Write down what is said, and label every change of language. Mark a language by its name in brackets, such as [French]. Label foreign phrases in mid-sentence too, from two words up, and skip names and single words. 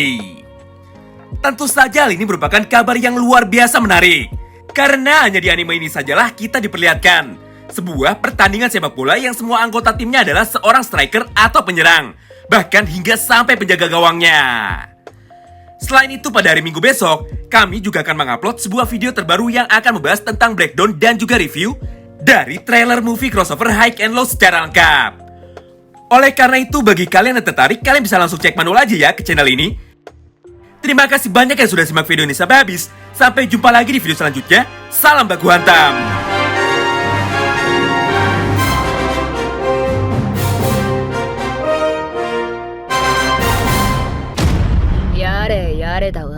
[Indonesian] Tentu saja hal ini merupakan kabar yang luar biasa menarik, karena hanya di anime ini sajalah kita diperlihatkan sebuah pertandingan sepak bola yang semua anggota timnya adalah seorang striker atau penyerang, bahkan hingga sampai penjaga gawangnya. Selain itu pada hari Minggu besok, kami juga akan mengupload sebuah video terbaru yang akan membahas tentang breakdown dan juga review dari [English] trailer movie crossover [Indonesian] High and Low secara lengkap. Oleh karena itu, bagi kalian yang tertarik, kalian bisa langsung cek manual aja ya ke channel ini. Terima kasih banyak yang sudah simak video ini sampai habis. Sampai jumpa lagi di video selanjutnya. Salam baku hantam. [Japanese] やれやれだわ。